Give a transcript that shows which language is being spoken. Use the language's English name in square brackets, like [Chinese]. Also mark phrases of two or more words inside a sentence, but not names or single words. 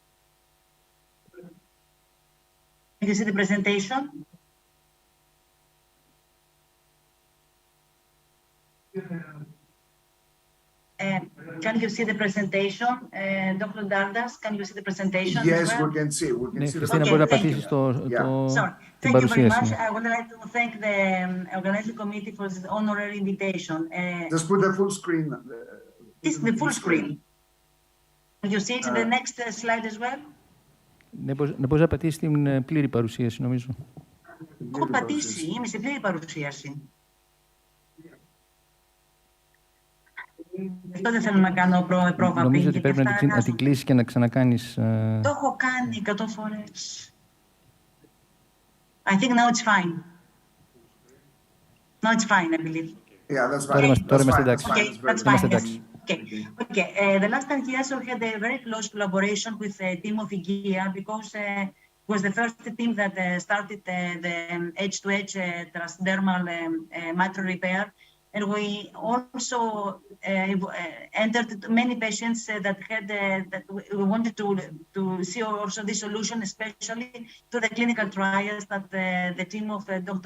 [English] Can you see the presentation? Can you see the presentation? Dr. Dardas, can you see the presentation? Yes, as well? we can see. We can see the [Greek] Χριστίνα, μπορεί να [English] presentation. [Greek] πατήσεις [English] Sorry. [Greek] την [English] Thank you very much. [Greek] παρουσίαση. [English] I would like to thank the organizing committee for this honorary invitation. Just put the full screen. This is the full screen. You see it in the next slide as well? [Greek] Ναι, μπορείς να πατήσεις την πλήρη παρουσίαση, νομίζω. Έχω πατήσει, είμαι στην πλήρη παρουσίαση. Αυτό δεν θέλω να κάνω πρόβα. Νομίζω ότι πρέπει να την κλείσεις και να ξανακάνεις... Το έχω κάνει 100 φορές. [English] I think now it's fine. Now it's fine, I believe. Yeah, that's fine. [Greek] Τώρα είμαστε εντάξει. [English] Okay, that's fine. Okay. The last 10 years we had a very close collaboration with the team of IGEA because it was the first team that started the edge-to-edge transdermal mitral repair. And we also entered many patients that had that we wanted to see also this solution, especially to the clinical trials that the team of Dr.